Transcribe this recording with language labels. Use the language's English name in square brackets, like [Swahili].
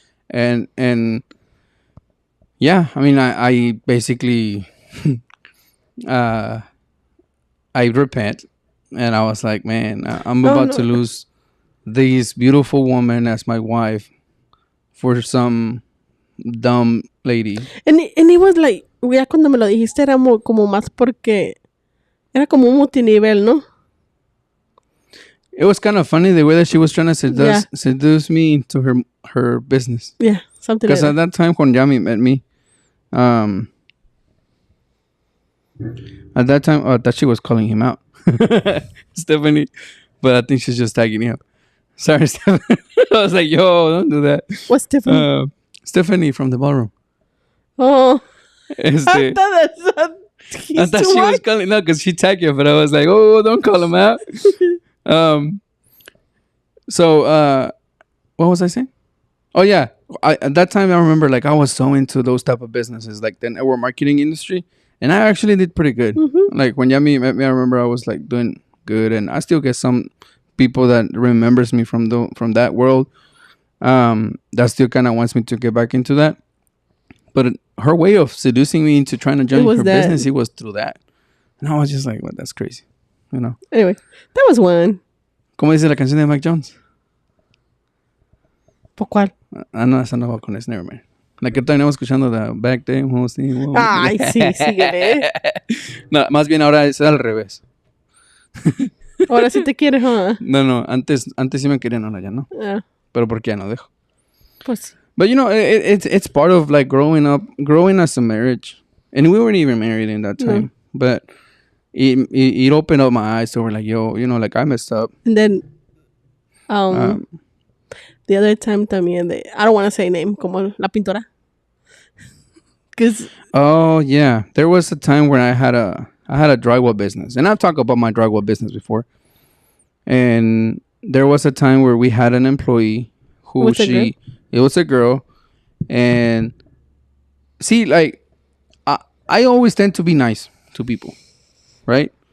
[English] And yeah, I mean, I basically, uh, I repent, and I was like, man, I'm no, about to no." lose this beautiful woman as my wife for some dumb lady. And it was like, [Spanish] ya cuando me lo dijiste era como más porque era como un multinivel, ¿no? [English] It was kind of funny the way that she was trying to seduce me into her business. Yeah, something like Because at that. that time when Yami met me, at that time, I thought she was calling him out, Stephanie, but I think she's just tagging him. Sorry, Stephanie. I was like, yo, don't do that. What's different? Stephanie from the ballroom. Oh, I [Spanish] Este, [English] thought that's I thought she was calling, no, because she tagged you, but I was like, oh, don't call him out. So, what was I saying? Oh, yeah. At that time, I remember, like, I was so into those type of businesses, like the network marketing industry. And I actually did pretty good. Mm-hmm. Like, when Yami met me, I remember I was, like, doing good. And I still get some people that remembers me from that world. That still kind of wants me to get back into that. But her way of seducing me into trying to join her business, it was through that. And I was just like, well, that's crazy. Anyway, that was one. [Spanish] ¿Cómo dice la canción de Mike Jones? ¿Por cuál? Ah, no, esa no va con ese, [English] never mind. [Spanish] La que terminamos escuchando de Back Then. Ay, sí, síguele. No, más bien ahora es al revés. Ahora sí te quieres, ¿no? No, antes sí me querían, ahora ya no. Pero porque ya no dejo. Pues. [English] But it's part of like growing as a marriage. And we weren't even married in that time. But it opened up my eyes to where like, yo, like I messed up. And then the other time [Spanish] también [English] I don't want to say name, [Spanish] como la pintora. [English] Oh yeah, there was a time when I had a drywall business, and I've talked about my drywall business before. And there was a time where we had an employee who it was a girl, and see, like I always tend to be nice to people, right?